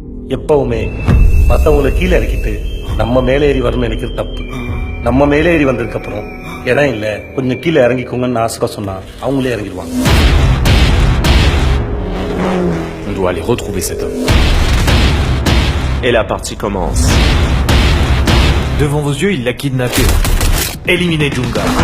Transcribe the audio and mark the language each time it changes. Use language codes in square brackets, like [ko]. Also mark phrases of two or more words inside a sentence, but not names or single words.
[ta] எப்பவுமே மத்தவங்களை கீழே இறக்கிட்டு நம்ம மேலே ஏறி வரணும்னு நினைக்கிறது தப்பு. நம்ம மேலே ஏறி வந்ததுக்கு அப்புறம் இடம் இல்ல கொஞ்சம் கீழே இறங்கிக்கோங்கன்னு ஆசை சொன்னா அவங்களே இறங்கிடுவாங்க. [fr] On doit aller retrouver cet homme. Et la partie commence. Devant vos yeux, il l'a kidnappé. Éliminez Junga.